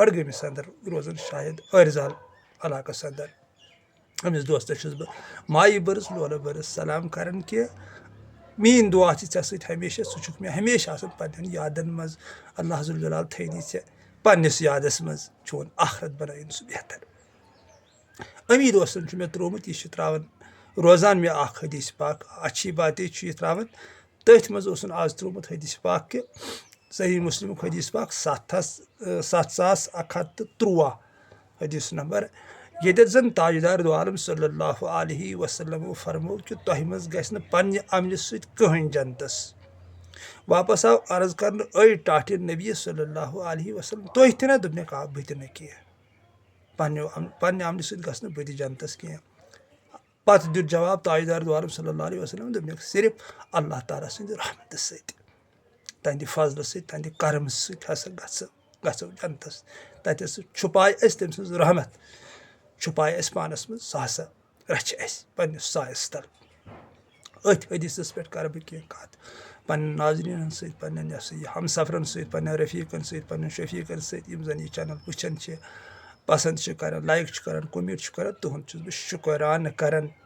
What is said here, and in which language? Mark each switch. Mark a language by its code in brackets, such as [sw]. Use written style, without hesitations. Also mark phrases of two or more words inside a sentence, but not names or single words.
[ks] بڈگٲمِس اندر روزان شاید ٲرزال علاقس اندر أمِس دوستس چھُس بہٕ مایہِ بٔرٕز لولہٕ بٔرٕز سلام کران کہِ میٲنۍ دعا چھِ ژےٚ سۭتۍ ہمیشہ ژٕ چھُکھ مےٚ ہمیشہ آسان پننٮ۪ن یادن منٛز اللہ ذوالجلال تھٲینی ژےٚ پننِس یادس منٛز چون آخرت بنٲیِن سُہ بہتر امی دوستن چھُ مےٚ ترٛوومُت یہِ چھُ تراوان روزان مےٚ اکھ حدیث پاک [ur] اچھی باتیں [ks] چھُ یہِ تراوان تٔتھۍ منٛز اوسُن آز ترٛوومُت حدیث پاک کہِ صحیح مسلمُک حدیث پاک 7113 حدیث نمبر ییٚتٮ۪تھ زن تاجدار دو عالم [ar] صلی اللہ علیہ وسلمو [ks] فرمو کہِ تۄہہِ منٛز گژھِ نہٕ پننہِ عملہِ سۭتۍ کٕہٕنۍ جنتس واپس آو عرض کرنہٕ أڑۍ ٹاٹھہِ نبی [ar] صلی اللہ علیہ [ks] وسلم تُہۍ تہِ نہ دوٚپنکھ آ بہٕ تہِ نہٕ کینٛہہ پننہِ عملہِ سۭتۍ گژھٕ نہٕ بہٕ تہِ جنتس کینٛہہ پتہٕ دیُت جواب تاجدار دو عالم [ar] صلی اللہ علیہ وسلم [ks] دوٚپنکھ صرف اللہ تعالیٰ سٕنٛدِ رحمتہٕ سۭتۍ تہنٛدِ فضلہٕ سۭتۍ تہنٛدِ کرمہٕ سۭتۍ ہسا گژھو جنتس تتٮ۪س چھُپاے اسہِ تٔمۍ سٕنٛز رحمت چھُپاے اسہِ پانس منٛز سُہ ہسا رچھِ اسہِ پننِس سایس تل أتھۍ حدیثس پٮ۪ٹھ کرٕ بہٕ کینٛہہ کتھ پننٮ۪ن ناظریٖنن سۭتۍ پننٮ۪ن یہِ ہمسفرن سۭتۍ پننٮ۪ن رفیٖقن سۭتۍ پننٮ۪ن شفیٖقن سۭتۍ یِم زن یہِ چینل وٕچھان چھِ پسنٛد چھِ کران لایک چھِ کران کومنٹ چھِ کران تُہُنٛد چھُس بہٕ شُکرانہٕ کران